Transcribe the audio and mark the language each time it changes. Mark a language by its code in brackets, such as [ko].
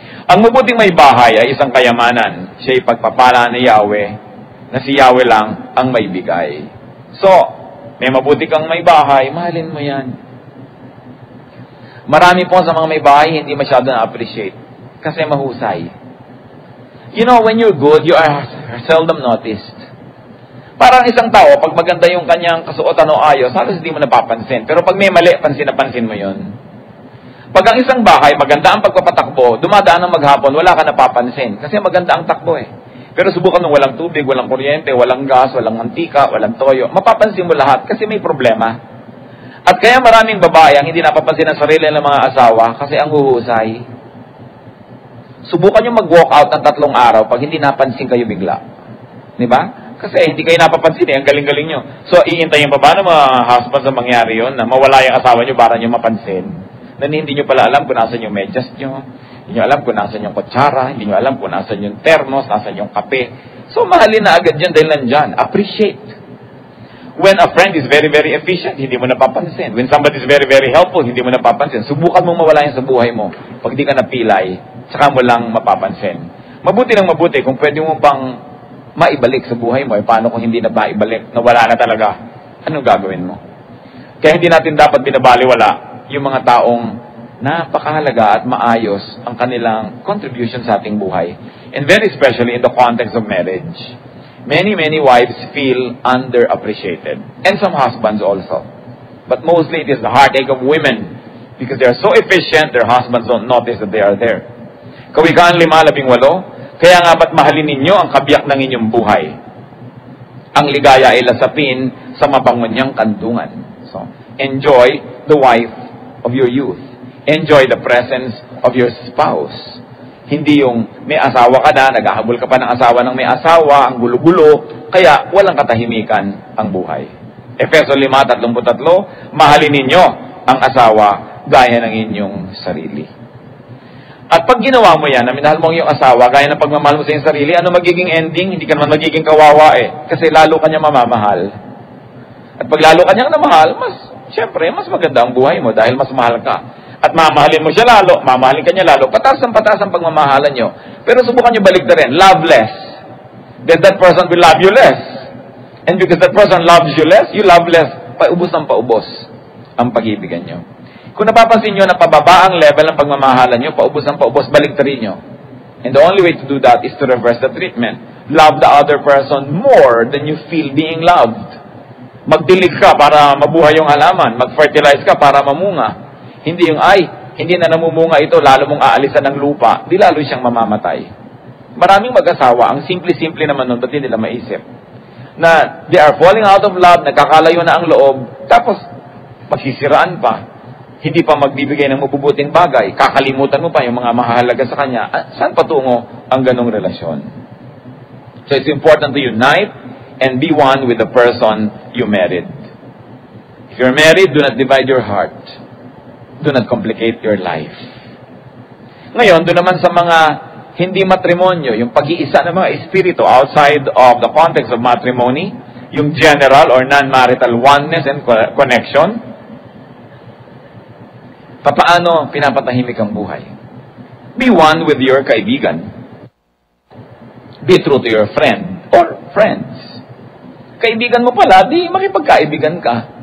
[tl] Ang mabuting may bahay ay isang kayamanan. Siya'y pagpapala ni Yahweh, na si Yahweh lang ang may bigay. So, may mabuti kang may bahay, mahalin mo yan. Marami po sa mga may bahay hindi masyado na-appreciate kasi mahusay. [en] You know, when you're good, you are seldom noticed. [tl] Parang isang tao, pag maganda yung kanyang kasuotan o ayos, halos hindi mo napapansin. Pero pag may mali, pansin na pansin mo yun. Pag ang isang bahay, maganda ang pagpapatakbo, dumadaan ng maghapon, wala ka napapansin. Kasi maganda ang takbo eh. Pero subukan mo walang tubig, walang kuryente, walang gas, walang mantika, walang toyo. Mapapansin mo lahat kasi may problema. At kaya maraming babae ang hindi napapansin ang sarili ng mga asawa kasi ang huhusay. Subukan nyo mag-walk out ng 3 araw pag hindi napansin kayo bigla. Di ba? Kasi hindi kayo napapansin eh. Ang galing-galing nyo. So, iintayin pa ba ng mga husbands na mangyari yun na mawala yung asawa nyo para nyo mapansin? Na hindi nyo pala alam kung nasan yung medyas nyo. Hindi nyo alam kung nasan yung kutsara. Hindi nyo alam kung nasan yung termos, nasan yung kape. So, mahalin na agad yan dahil nandyan. Appreciate. [en] When a friend is very, very efficient, [tl] hindi mo napapansin. [en] When somebody is very, very helpful, hindi mo napapansin. [tl] Subukan mong mawala yan sa buhay mo. Pag di ka napilay, saka mo lang mapapansin. Mabuti ng mabuti kung pwede mo pang maibalik sa buhay mo. Paano kung hindi na maibalik, na wala na talaga? Anong gagawin mo? Kaya hindi natin dapat binabaliwala yung mga taong napakahalaga at maayos ang kanilang contribution sa ating buhay. [en] And very especially in the context of marriage. Many, many wives feel underappreciated. And some husbands also. But mostly it is the heartache of women. Because they are so efficient, their husbands don't notice that they are there. [tl] Kawikaan 5:18, kaya nga ba't mahalin ninyo ang kabiyak ng inyong buhay? Ang ligaya ay lasapin sa mapangunyang kantungan. [en] So, enjoy the wife of your youth. Enjoy the presence of your spouse. [tl] Hindi yung may asawa ka na, naghahabol ka pa ng asawa ng may asawa, ang gulo-gulo, kaya walang katahimikan ang buhay. Efeso 5:33, mahalin ninyo ang asawa gaya ng inyong sarili. At pag ginawa mo yan, na minahal mo ang iyong asawa, gaya ng pagmamahal mo sa iyong sarili, ano magiging ending? Hindi ka naman magiging kawawa eh. Kasi lalo ka niya mamamahal. At pag lalo ka niyang namahal, syempre, mas maganda ang buhay mo dahil mas mahal ka. At mamahalin mo siya lalo, mamahalin ka niya lalo, patas ang pagmamahalan niyo. Pero subukan niyo baligtarin, [en] love less. Then that person will love you less. And because that person loves you less, you love less. [tl] Paubos ng paubos ang pag-ibigan niyo. Kung napapansin nyo na pababa ang level ng pagmamahalan nyo, paubos ng paubos, baligtarin nyo. [en] And the only way to do that is to reverse the treatment. Love the other person more than you feel being loved. [tl] Magdilig ka para mabuhay yung halaman. Mag-fertilize ka para mamunga. Hindi yung, hindi na namumunga ito, lalo mong aalisan ng lupa. Di lalo siyang mamamatay. Maraming mag-asawa, ang simple-simple naman nun, ba't hindi nila maisip? Na [en] they are falling out of love, [tl] nagkakalayo na ang loob, tapos magsisiraan pa. Hindi pa magbibigay ng mabubuting bagay. Kakalimutan mo pa yung mga mahalaga sa kanya. Saan patungo ang ganong relasyon? [en] So it's important to unite and be one with the person you married. If you're married, do not divide your heart. Do not complicate your life. [tl] Ngayon, doon naman sa mga hindi matrimonyo, yung pag-iisa ng mga espiritu [en] outside of the context of matrimony, [tl] yung [en] general or non-marital oneness and connection, [tl] papaano pinapatahimik ang buhay? [en] Be one with your kaibigan. Be true to your friend or friends. [tl] Kaibigan mo pala, di makipagkaibigan ka.